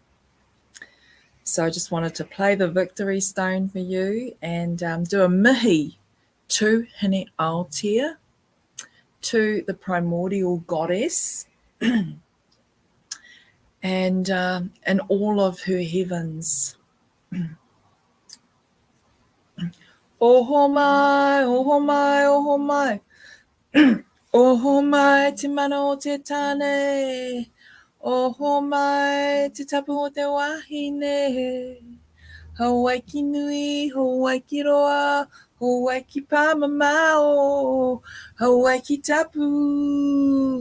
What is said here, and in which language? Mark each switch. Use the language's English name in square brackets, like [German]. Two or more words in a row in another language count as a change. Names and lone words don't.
[English] So I just wanted to play the victory stone for you and do a mihi to Hine Aotea, to the primordial goddess, and all of her heavens. [Māori] Oho mai, oho mai, oho mai. Oho mai te mana o te tane. Oho mai te tapu o te wahine. Hawaii ki nui, Hawaii ki roa, Hawaii ki pāmamao, Hawaii ki tapu.